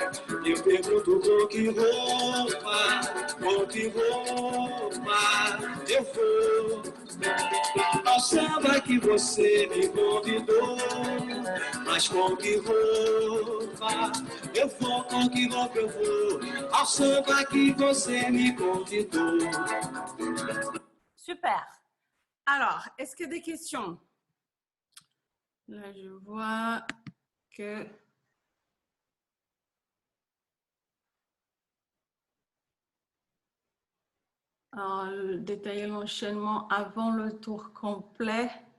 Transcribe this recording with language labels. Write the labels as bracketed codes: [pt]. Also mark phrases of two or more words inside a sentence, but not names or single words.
[pt] Eu pergunto com que roupa eu vou. Ao samba que você me convidou, mas com que roupa eu vou, com que roupa eu vou, ao samba que você me convidou. [fr] Super. Alors, est-ce qu'il y a des questions? Là, je vois que... Alors, détailler l'enchaînement avant le tour complet.